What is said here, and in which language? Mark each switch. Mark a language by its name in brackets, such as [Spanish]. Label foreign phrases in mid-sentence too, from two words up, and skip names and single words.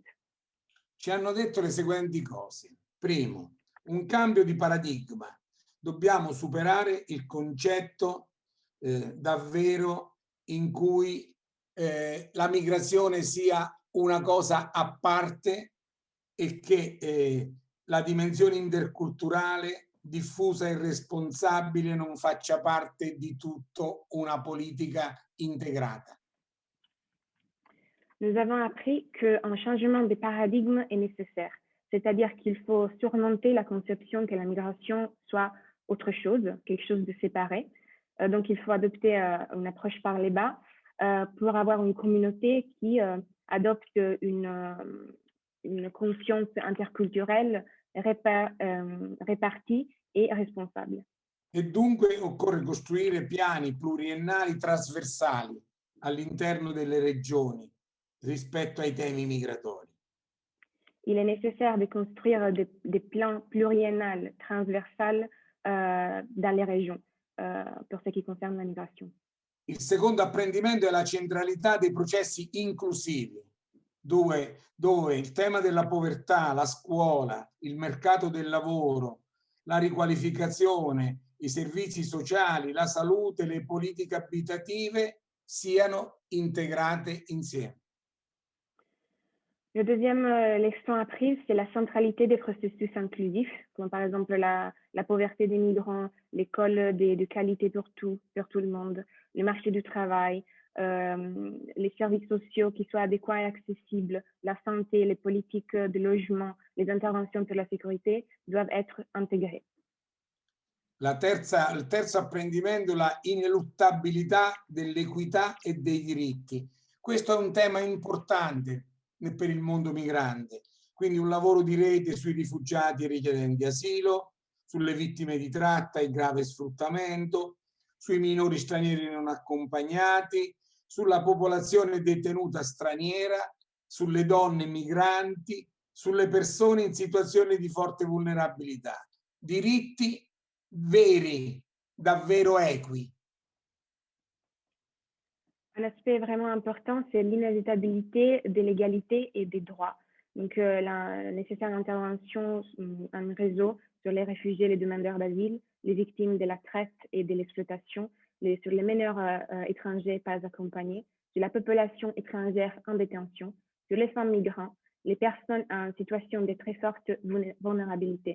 [Italian] Ci hanno detto le seguenti cose. Primo, un cambio di paradigma. Dobbiamo superare il concetto davvero in cui la migrazione sia una cosa a parte e che la dimensione interculturale diffusa e responsabile non faccia parte di tutto una politica integrata. [French] Nous avons appris qu'un changement de paradigme est nécessaire, c'est-à-dire qu'il faut surmonter la conception que la migration soit autre chose, quelque chose de séparé. Donc, il faut adopter une approche par les bas pour avoir une communauté qui adopte une conscience interculturelle répartie et responsable. [Italian] E dunque occorre costruire piani pluriennali trasversali all'interno delle regioni rispetto ai temi migratori. [French] Il est nécessaire de construire des plans pluriennals transversales dans les régions pour ce qui concerne la migration. [Italian] Il secondo apprendimento è la centralità dei processi inclusivi, dove il tema della povertà, la scuola, il mercato del lavoro, la riqualificazione, i servizi sociali, la salute, le politiche abitative siano integrate insieme. [French] Le deuxième leçon apprise, c'est la centralité des processus inclusifs, comme par exemple la pauvreté des migrants, l'école de qualité pour tout le monde, le marché du travail, les services sociaux qui soient adéquats et accessibles, la santé, les politiques de logement, les interventions pour la sécurité doivent être intégrées. [Italian] Il terzo apprendimento è la ineluttabilità dell'equità e dei diritti. Questo è un tema importante per il mondo migrante, quindi un lavoro di rete sui rifugiati e richiedenti asilo, sulle vittime di tratta e grave sfruttamento, sui minori stranieri non accompagnati, sulla popolazione detenuta straniera, sulle donne migranti, sulle persone in situazioni di forte vulnerabilità. Diritti veri, davvero equi. [French] Un aspect vraiment important, c'est l'inévitabilité de l'égalité et des droits. Donc, la nécessaire intervention en réseau sur les réfugiés, les demandeurs d'asile, les victimes de la traite et de l'exploitation, sur les mineurs étrangers pas accompagnés, sur la population étrangère en détention, sur les femmes migrantes, les personnes en situation de très forte vulnérabilité.